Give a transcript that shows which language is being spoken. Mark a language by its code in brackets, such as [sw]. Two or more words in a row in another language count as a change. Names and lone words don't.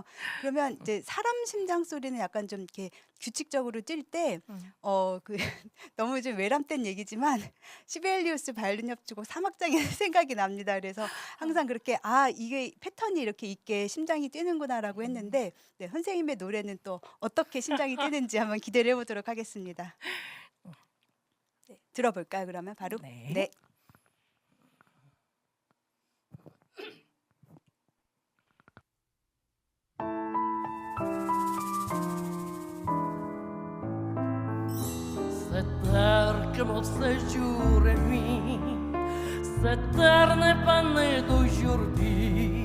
[ko] 그러면 이제 사람 심장 소리는 약간 좀 이렇게 규칙적으로 뛸 때 너무 좀 외람된 얘기지만 시베리우스 바이올린 협주곡 3악장이 생각이 납니다. 그래서 항상 그렇게 이게 패턴이 이렇게 있게 심장이 뛰는구나라고 했는데 네, 선생님의 노래는 또 어떻게 심장이 뛰는지 한번 기대를 해보도록 하겠습니다. 네, 들어볼까요? 그러면 바로 네. 네. [fr] Cette terre que mon séjour est nuit, cette terre n'est pas née d'aujourd'hui.